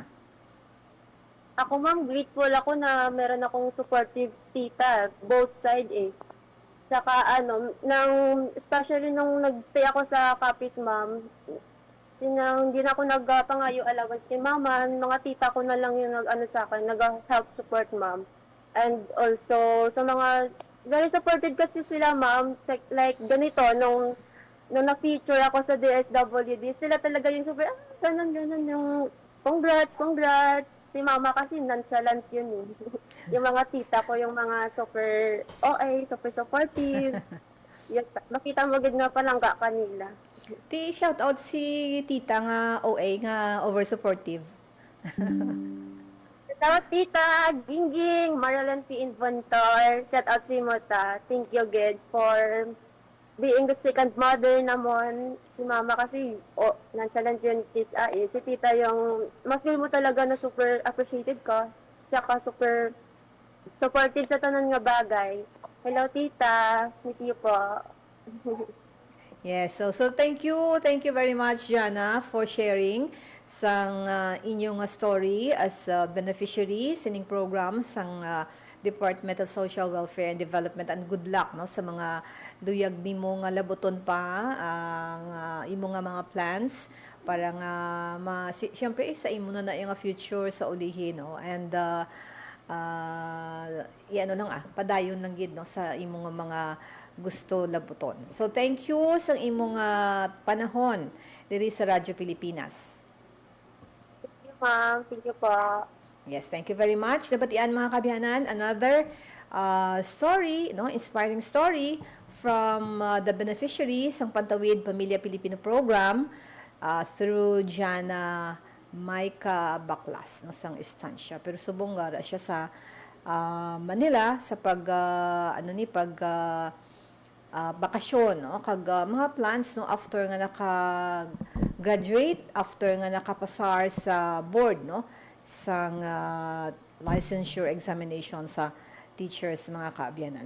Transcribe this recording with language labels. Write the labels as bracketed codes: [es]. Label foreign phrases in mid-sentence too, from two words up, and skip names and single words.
[tl] Ako ma'am, grateful ako na meron akong supportive tita, [en] both side [tl] Tsaka especially nung nagstay ako sa Capiz ma'am, hindi na ako nagpangayo allowance kay mama, mga tita ko na lang yung sa akin, nag-help support ma'am. [en] And also, [tl] sa mga, [en] very supportive [tl] kasi sila ma'am, like ganito, nung na-feature ako sa DSWD, sila talaga yung super, ganun, yung congrats. Si mama kasi nonchalant yun yung mga tita ko, yung mga [en] super super supportive. [hil] Makita mo gid nga palangga kanila. [en] Shout out [hil] si tita nga OA nga [en] over supportive. Shout out tita Gingging, Marilyn P. Inventor. Shout out si Mota. Thank you gid for being the second mother namon. Si mama kasi nonchalant yun si tita yung ma-feel mo talaga na super appreciated ka. [hil] Tsaka [en] super supportive [hil] sa tanan nga bagay. [en] Hello tita, miss you po. Yes, so thank you very much, Jana, for sharing [hil] sang inyong story as beneficiary sining program sang Department of Social Welfare and Development, [en] and good luck [hil] no sa mga luyag nimo nga laboton pa ang imo nga mga plans para nga syempre sa imo na yung future sa ulihin, no? And padayon lang gid no sa imo nga mga gusto labuton. [en] So thank you [hil] sa imong panahon diri sa Radyo Pilipinas. [en] Thank you ma'am, thank you po. Yes, thank you very much. [hil] Nabatian mga kabiyanan, [en] another story, no, inspiring story from the beneficiaries ng Pantawid Pamilya Pilipino Program through Jana Maika Baklas, no, sang istansya. [hil] Pero subong nga siya sa Manila sa bakasyon, no, kag mga plans no after nga naka-graduate, after nga nakapasar sa board, no, sang [en] licensure examination [hil] sa teachers mga kaabyanan.